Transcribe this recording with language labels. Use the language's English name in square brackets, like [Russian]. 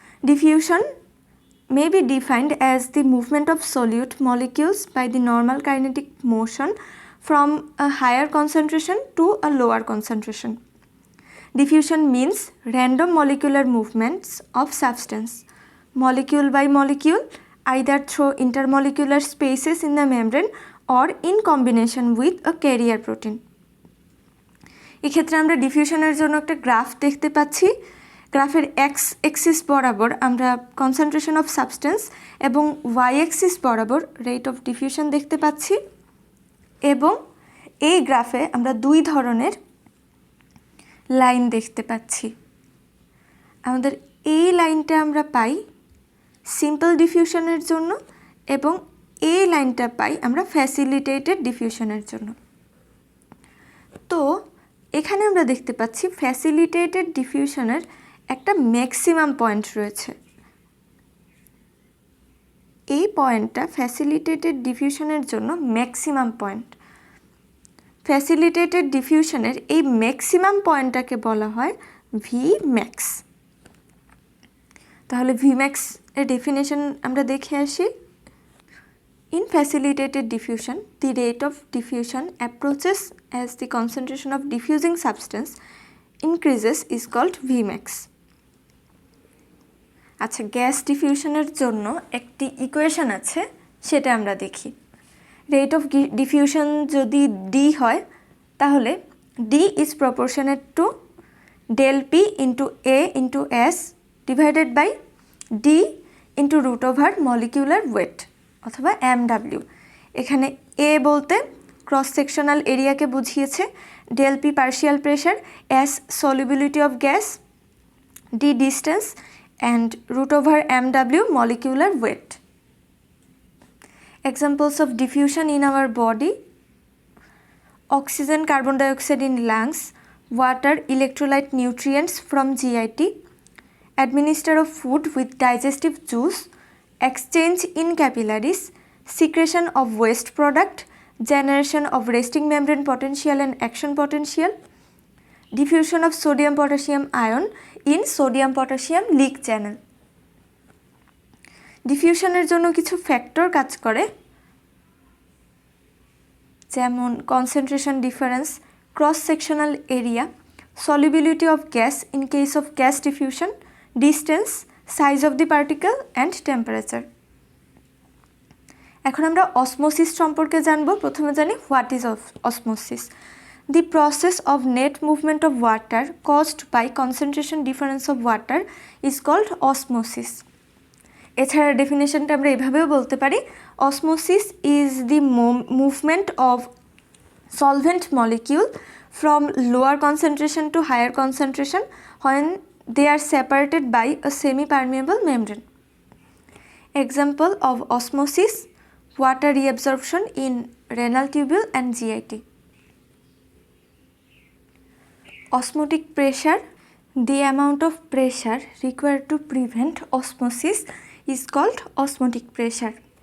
[English] Diffusion may be defined as the movement of solute molecules by the normal kinetic motion from a higher concentration to a lower concentration. Diffusion means random molecular movements of substance, molecule by molecule, either through intermolecular spaces in the membrane or in combination with a carrier protein. [Bangla] এক্ষেত্রে আমরা ডিফিউশনের জন্য একটা graph দেখতে পাচ্ছি। গ্রাফের x axis বরাবর আমরা concentration of substance এবং ওয়াই এক্সিস বরাবর রেট অফ ডিফিউশন দেখতে পাচ্ছি, এবং এই গ্রাফে আমরা দুই ধরনের লাইন দেখতে পাচ্ছি। আমাদের এই লাইনটা আমরা পাই সিম্পল ডিফিউশনের জন্য, এবং এই লাইনটা পাই আমরা ফ্যাসিলিটেটেড ডিফিউশনের জন্য। তো এখানে আমরা দেখতে পাচ্ছি ফ্যাসিলিটেটেড ডিফিউশনের একটা ম্যাক্সিমাম পয়েন্ট রয়েছে। এই পয়েন্টটা ফ্যাসিলিটেটেড ডিফিউশনের জন্য ম্যাক্সিমাম পয়েন্ট। ফ্যাসিলিটেটেড ডিফিউশনের এই ম্যাক্সিমাম পয়েন্টটাকে বলা হয় ভি ম্যাক্স। তাহলে ভি ম্যাক্স এর ডেফিনেশন আমরা দেখে আসি। [English] In facilitated diffusion, the rate of diffusion approaches as the concentration of diffusing substance increases is called Vmax. [Bangla] আচ্ছা, গ্যাস ডিফিউশনের জন্য একটি ইকুয়েশন আছে, সেটা আমরা দেখি। [English] rate of diffusion [Bangla] যদি ডি হয় তাহলে [English] D is proportionate to del P into A into S divided by D into root over molecular weight অথবা MW। [Bangla] এখানে এ বলতে ক্রস সেকশনাল এরিয়াকে বুঝিয়েছে, del P partial pressure, S solubility of gas, D distance and root over MW molecular wait. [English] Examples of diffusion in our body: oxygen, carbon dioxide in lungs, water, electrolyte, nutrients from GIT, administer of food with digestive juice, exchange in capillaries, secretion of waste product, generation of resting membrane potential and action potential, diffusion of sodium potassium ion in sodium potassium leak channel. [Bangla] ডিফিউশনের জন্য কিছু factor কাজ করে, যেমন concentration difference, cross sectional area, solubility of gas in case of gas diffusion, distance, size of the particle and temperature. এখন আমরা osmosis সম্পর্কে জানব। প্রথমে জানি [English] What is osmosis. The process of net movement of water caused by concentration difference of water is called osmosis. [Bangla] এছাড়া ডেফিনেশনটা আমরা এভাবেও বলতে পারি, [English] Osmosis is the movement of solvent molecule from lower concentration to higher concentration when they are separated by a semi-permeable membrane. Example of osmosis: water reabsorption in renal tubule and GIT. Osmotic pressure: the amount of pressure required to prevent osmosis is called osmotic pressure.